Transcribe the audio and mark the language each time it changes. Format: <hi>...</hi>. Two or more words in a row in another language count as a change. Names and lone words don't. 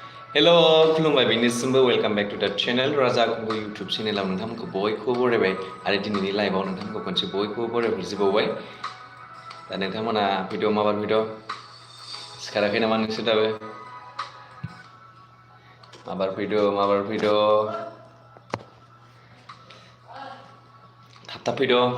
<brx>हेलो खुलुमबाय बेनिसिमबो</brx> <en>welcome back to the channel</en> <brx>राजा कुंगु यूट्यूब चैनेलाव नोंथांमोनखौ बयखौबो बरायबाय आरो दिनैनि लाइभआव नोंथांमोनखौ खनसे बयखौबो बरायहरजोबावबाय दा नोंथांमोना भिडिअ माबार भिडिअ सिखाराखै नामा नोंसोर दाबो माबार भिडिअ थाब फैद'</brx>